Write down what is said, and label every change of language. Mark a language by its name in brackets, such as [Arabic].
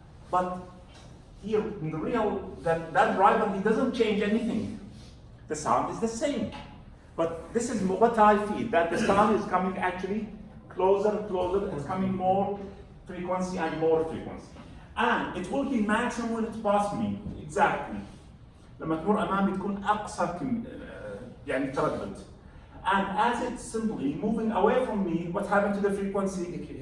[English] But here in the real, that driver, he doesn't change anything. The sound is the same. But this is what I feel, that the sound is coming actually closer and closer, it's coming more frequency and more frequency. And it will be maximum when it passes me, exactly. [Arabic] لما تمر أمامي تكون أقصى يعني تردد. [English] And as it's simply moving away from me, what happened to the frequency?